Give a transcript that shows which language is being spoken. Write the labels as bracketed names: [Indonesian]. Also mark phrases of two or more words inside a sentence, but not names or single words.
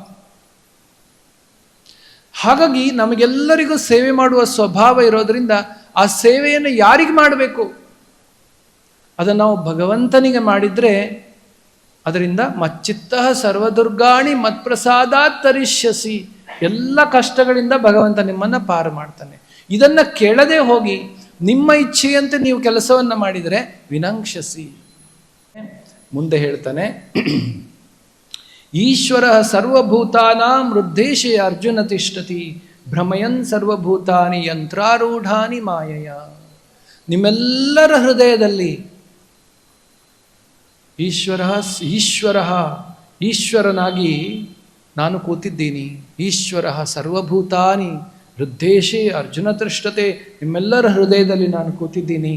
[Kannada] ಹಾಗಾಗಿ ನಮಗೆಲ್ಲರಿಗೂ ಸೇವೆ ಮಾಡುವ ಸ್ವಭಾವ ಇರೋದ್ರಿಂದ ಆ ಸೇವೆಯನ್ನು ಯಾರಿಗೆ ಮಾಡಬೇಕು, ಅದನ್ನು ನಾವು ಭಗವಂತನಿಗೆ ಮಾಡಿದರೆ ಅದರಿಂದ [Sanskrit] ಮಚ್ಚಿತ್ತ ಸರ್ವದುರ್ಗಾಣಿ ಮತ್ಪ್ರಸಾದಾತ್ ತರಿಷ್ಯಸಿ. [Kannada] ಎಲ್ಲ ಕಷ್ಟಗಳಿಂದ ಭಗವಂತ ನಿಮ್ಮನ್ನು ಪಾರು ಮಾಡ್ತಾನೆ. ಇದನ್ನು ಕೇಳದೆ ಹೋಗಿ ನಿಮ್ಮ ಇಚ್ಛೆಯಂತೆ ನೀವು ಕೆಲಸವನ್ನು ಮಾಡಿದರೆ ವಿನಂಕ್ಷಸಿ. ಮುಂದೆ ಹೇಳ್ತಾನೆ, [Sanskrit] ಈಶ್ವರ ಸರ್ವಭೂತಾನಾಂ ಹೃದ್ದೇಶೇ ಅರ್ಜುನ ತಿಷ್ಠತಿ ಭ್ರಮಯನ್ ಸರ್ವಭೂತಾನಿ ಯಂತ್ರಾರೂಢಾನಿ ಮಾಯಯ. [Kannada] ನಿಮ್ಮೆಲ್ಲರ ಹೃದಯದಲ್ಲಿ ಈಶ್ವರನಾಗಿ ನಾನು ಕೂತಿದ್ದೀನಿ. [Sanskrit] ಈಶ್ವರ ಸರ್ವಭೂತಾನಿ ಹೃದ್ದೇಶೇ ಅರ್ಜುನ ತಿಷ್ಠತೆ, [Kannada] ನಿಮ್ಮೆಲ್ಲರ ಹೃದಯದಲ್ಲಿ ನಾನು ಕೂತಿದ್ದೀನಿ.